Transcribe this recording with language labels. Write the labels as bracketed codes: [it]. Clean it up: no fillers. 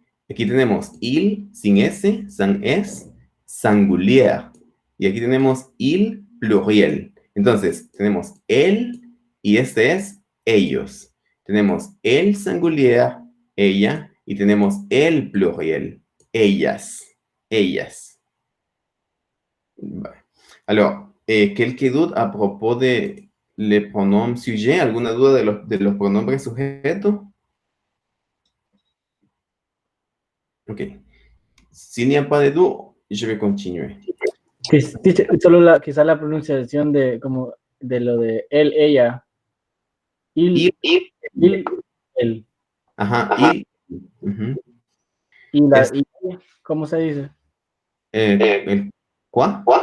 [es] Aquí tenemos il, sin S, [fr] sans S, singulier. [es] Y aquí tenemos il, pluriel. Entonces, tenemos el, y este es ellos. Tenemos el singulier, ella, y tenemos el pluriel, ellas. Ellas. [fr] Alors, quelques doutes à propos de les pronoms sujet? [es] ¿Alguna duda de los pronombres sujetos? Ok. [fr] S'il n'y a pas de doute, je vais continuer. [es] Solo quizá la pronunciación de lo de él, ella. [fr] Il, él. [es] Ajá, il. Y ¿cómo se dice? ¿Cuál?